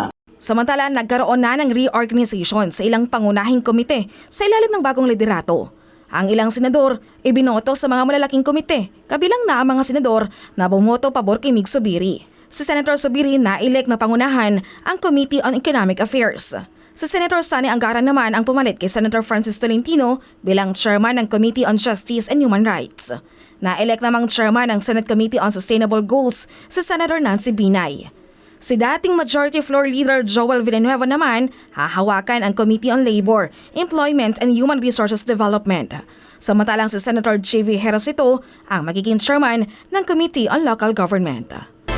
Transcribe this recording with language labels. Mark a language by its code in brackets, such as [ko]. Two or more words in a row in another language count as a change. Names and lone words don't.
[tl] Samantala, nagkaroon na ng reorganization sa ilang pangunahing komite sa ilalim ng bagong liderato. Ang ilang senador ibinoto sa mga malalaking komite, kabilang na ang mga senador na bumoto pabor kay Mig Zubiri. Si Senator Zubiri na-elect na pangunahan ang Committee on Economic Affairs. Si Senator Sani Angara naman ang pumalit kay Senator Francis Tolentino bilang chairman ng Committee on Justice and Human Rights. Na-elect namang chairman ng Senate Committee on Sustainable Goals si Senator Nancy Binay. Si dating [en] Majority Floor Leader [tl] Joel Villanueva naman hahawakan ang Committee on Labor, Employment and Human Resources Development. Samantalang si Senator J.V. Herosito ang magiging chairman ng Committee on Local Government.